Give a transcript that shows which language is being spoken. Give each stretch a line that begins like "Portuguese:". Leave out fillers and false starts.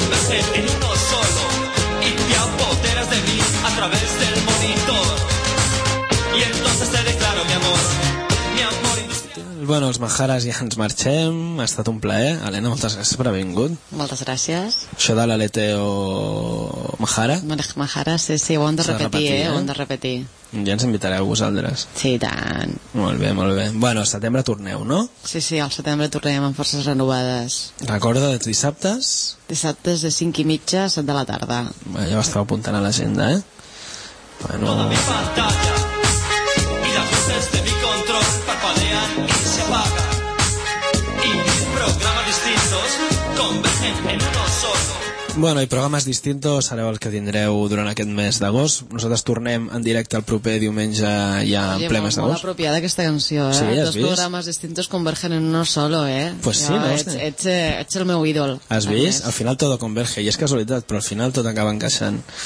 Spanish: En uno solo y te apoderas de mí a través del monitor y entonces te declaro mi amor industrial.
Catalan: bueno, els Majares ja ens marxem. Ha estat un plaer. Helena, moltes gràcies per haver vingut. Moltes gràcies. Això de l'Aleteo Majara. Majara, sí, sí, ho hem de repetir, ho hem de repetir. Ja ens invitareu vosaltres. Sí, tant. Molt bé, molt bé. Bueno, al setembre torneu, no? Sí, sí, al setembre tornem amb forces renovades. Recorda, dissabtes? Dissabtes de 5 i mitja a 7 de la tarda. Bé, ja ho estava apuntant a l'agenda, eh? Bueno...
Spanish: Toda mi batalla y las voces de mi control parpadean y se apaga y mis programas distintos convergen en uno solo.
Catalan: Bueno, i programes distintos sereu el que tindreu durant aquest mes d'agost. Nosaltres tornem en directe el proper diumenge ja en ple mes d'agost. Molt apropiada aquesta canció, eh? Sí, dos vist?
Spanish: Programes distintos convergen en uno solo, eh? Pues sí, no?
Catalan: Ets el meu ídol. Has vist?
Spanish: Al final todo converge.
Catalan: I és casualitat, però al final tot acaba encaixant.